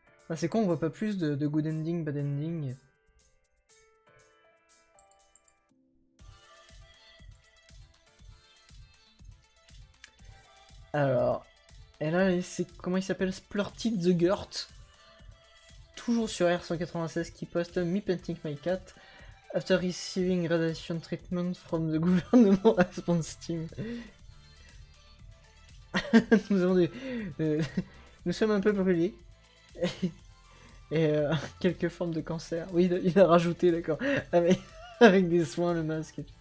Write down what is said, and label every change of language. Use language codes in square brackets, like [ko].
[fr] Ah, c'est con, on voit pas plus de [en] good ending, bad ending. [fr] Alors, et là, c'est comment il s'appelle? [en] Splurted the Gurt. [fr] Toujours sur R196 qui poste [en] Me Painting My Cat after receiving radiation treatment from the government response team. [fr] Nous sommes un peu brûlés. Et quelques formes de cancer. Oui, il a rajouté, d'accord. Avec des soins, le masque.